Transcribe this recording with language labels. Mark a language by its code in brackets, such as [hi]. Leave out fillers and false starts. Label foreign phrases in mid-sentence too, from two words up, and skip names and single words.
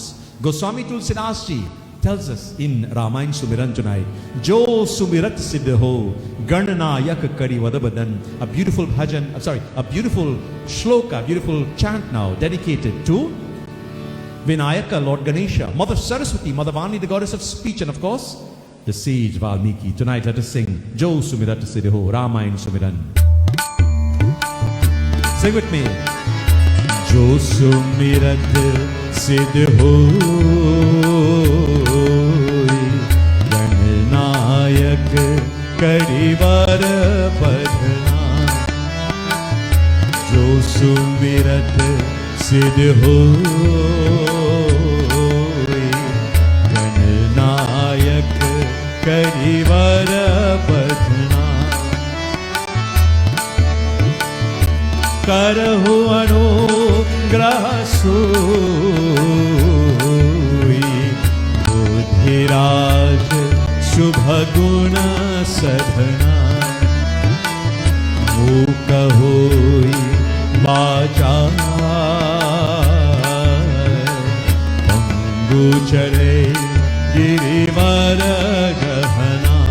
[en] Goswami Tulsidas Ji tells us in Ramayana Sumiran tonight, [awa] जो सुमिरत सिद्धो गणनायक करि वदबदन, [en] a beautiful bhajan, a beautiful shloka, beautiful chant now dedicated to Vinayaka, Lord Ganesha, Mother Saraswati, Mother Vani, the goddess of speech, and of course, the sage Valmiki. Tonight let us sing Jo Sumirat Siddho Ramayana Sumiran. Sing with me. [awa] जो सुमिरत सिद्धो गणनायक करिवर पधना. जो सुमिरत सिद्धो गणनायक करिवर पधना. करहु अनुग्रह सोई बुद्धिराज शुभ गुण सधना. मूक होई वाचार पंगु चले गिरिवर गहना.